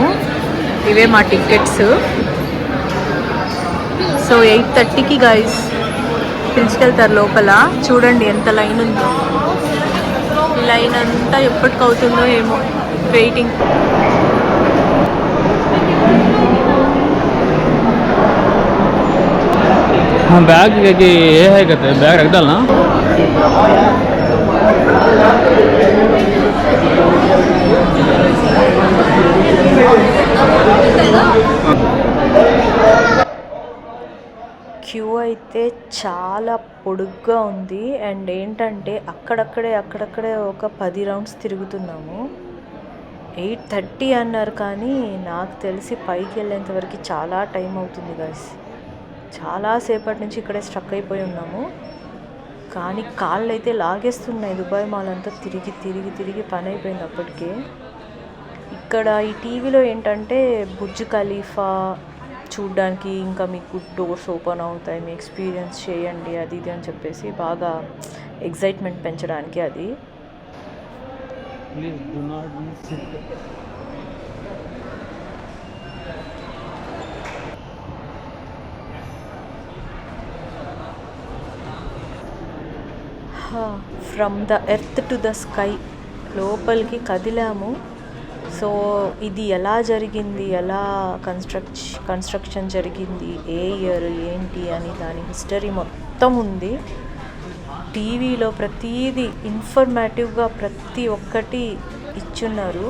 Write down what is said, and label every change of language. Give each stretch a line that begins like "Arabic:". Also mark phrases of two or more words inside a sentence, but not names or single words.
Telugu: ఇవే మా టికెట్స్. సో 8:30కి గైస్ పిలుచుకెళ్తారు లోపల. చూడండి ఎంత లైన్ ఉందో. ఈ లైన్ అంతా ఎప్పటికవుతుందో ఏమో వెయిటింగ్.
Hindi: हाँ बैग ये है कहते हैं बैग रख डालना.
Telugu: క్యూ అయితే చాలా పొడుగ్గా ఉంది. అండ్ ఏంటంటే అక్కడక్కడే ఒక 10 రౌండ్స్ తిరుగుతున్నాము. 8:30 అన్నారు కానీ నాకు తెలిసి పైకి వెళ్ళేంత వరకు చాలా టైం అవుతుంది గైస్. చాలాసేపటి నుంచి ఇక్కడే స్ట్రక్ అయిపోయి ఉన్నాము. కానీ కాళ్ళు అయితే లాగేస్తున్నాయి. దుబాయ్ మాల్ అంతా తిరిగి పని అయిపోయింది అప్పటికే. ఇక్కడ ఈ టీవీలో ఏంటంటే బుర్జ్ ఖలీఫా చూడ్డానికి, ఇంకా మీకు
English: doors open
Telugu: అవుతాయి, మీ ఎక్స్పీరియన్స్ చేయండి అది ఇది అని చెప్పేసి బాగా ఎగ్జైట్మెంట్ పెంచడానికి అది.
English: Please do not sit. from the earth to the sky
Telugu: లోపలికి కదిలాము. సో ఇది ఎలా జరిగింది, ఎలా కన్స్ట్రక్షన్ జరిగింది, ఏ ఇయర్ ఏంటి అని దాని హిస్టరీ మొత్తం ఉంది. టీవీలో ప్రతిదీ ఇన్ఫర్మేటివ్గా ప్రతి ఒక్కటి ఇచ్చున్నారు.